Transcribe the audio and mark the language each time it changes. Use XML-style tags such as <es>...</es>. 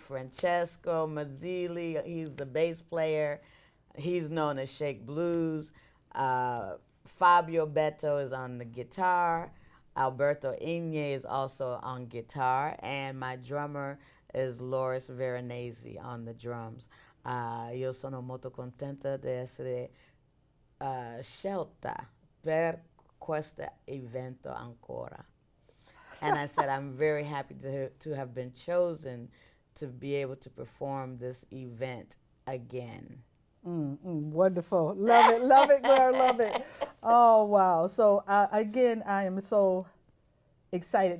<en>Francesco Mazzilli, he's the bass player. He's known as Shake Blues. Fabio Beto is on the guitar. Alberto Igne is also on guitar. And my drummer is Loris Veronese on the drums.</en> <it>Io sono molto contenta di essere scelta per questo evento ancora.</it> <en>And I said, I'm very happy to have been chosen to be able to perform this event again. Wonderful. Love it, girl, love it. Oh, wow. So, again, I am so excited.</en>